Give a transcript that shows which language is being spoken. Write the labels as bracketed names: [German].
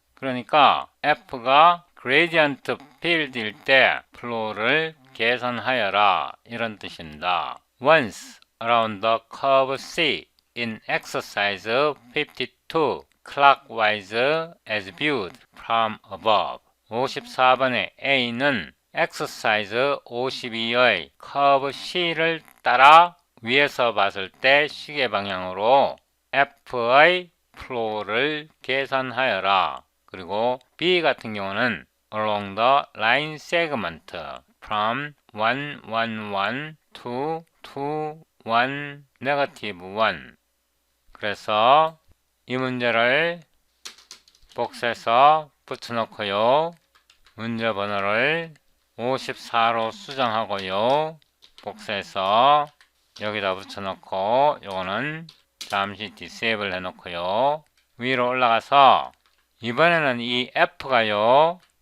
[Korean] 그러니까 F가 gradient field일 때 flow를 계산하여라, 이런 뜻입니다. [English] Once around the curve C in exercise 52 clockwise as viewed from above. [Korean] 54번의 A는 exercise 52의 curve C를 따라 위에서 봤을 때 시계 방향으로 F의 flow를 계산하여라. 그리고 B 같은 경우는 [English] along the line segment from 1, 1, 1 to 2, 1, negative 1. [Korean] 그래서 이 문제를 복사해서 붙여놓고요, 문제 번호를 54로 수정하고요, 복사해서 여기다 붙여놓고 요거는 잠시 디세이블 해놓고요, 위로 올라가서 이번에는 이 F가요,